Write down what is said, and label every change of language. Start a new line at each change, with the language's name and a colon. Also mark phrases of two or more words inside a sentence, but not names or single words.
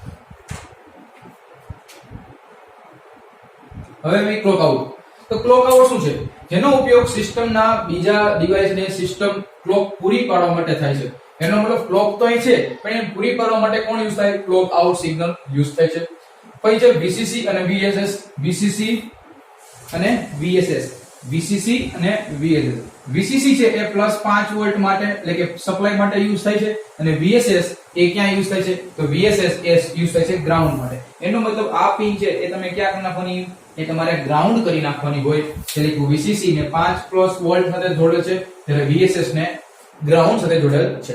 Gujarati: હવે મેં
English: clock out.
Gujarati: તો
English: clock out
Gujarati: શું છે, જેનો ઉપયોગ સિસ્ટમના બીજા ડિવાઇસને
English: system clock
Gujarati: પૂરી પાડવા માટે થાય છે. એનો મતલબ ક્લોક તો અહીં છે પણ એ પૂરી પાડવા માટે કોણ યુઝ થાય,
English: clock out signal use
Gujarati: થાય છે. પછી છે VCC અને VSS. VCC અને VSS. VCC અને VSS. VCC છે એ +5 વોલ્ટ માટે એટલે કે સપ્લાય માટે યુઝ થાય છે અને VSS એ ક્યાં યુઝ થાય છે, તો VSS એ યુઝ થાય છે ગ્રાઉન્ડ માટે. એનો મતલબ આ પિન છે એ તમે ક્યાં કરી નાખવાની, એ તમારે ગ્રાઉન્ડ કરી નાખવાની હોય. એટલે VCC ને 5+ વોલ્ટ સાથે જોડેલ છે જ્યારે VSS ને ગ્રાઉન્ડ સાથે જોડેલ છે.